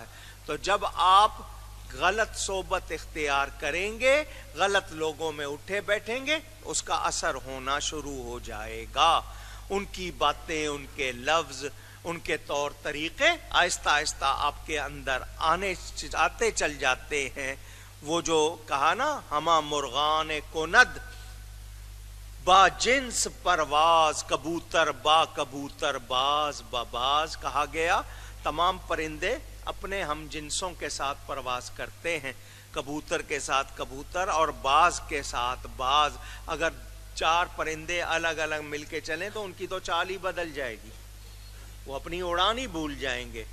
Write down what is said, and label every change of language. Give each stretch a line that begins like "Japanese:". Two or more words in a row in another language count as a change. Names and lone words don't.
Urdu: تو جب آپ غلط صحبت اختیار کریں گے، غلط لوگوں میں اٹھے بیٹھیں گے، اس کا اثر ہونا شروع ہو جائے گا. ان کی باتیں، ان کے لفظ، ان کے طور طریقے آہستہ آہستہ آپ کے اندر آتے چل جاتے ہیں. وہ جو کہا نا،
Persian: ہما مرغان کند با جنس پرواز، کبوتر با کبوتر باز باز
Urdu: کہا گیا. تمام پرندے اپنے ہم جنسوں کے ساتھ پرواز کرتے ہیں، کبوتر کے ساتھ کبوتر اور باز کے ساتھ باز. اگر 4 پرندے الگ الگ مل کے چلیں تو ان کی تو چال ہی بدل جائے گی، وہ اپنی اڑان ہی بھول جائیں گے.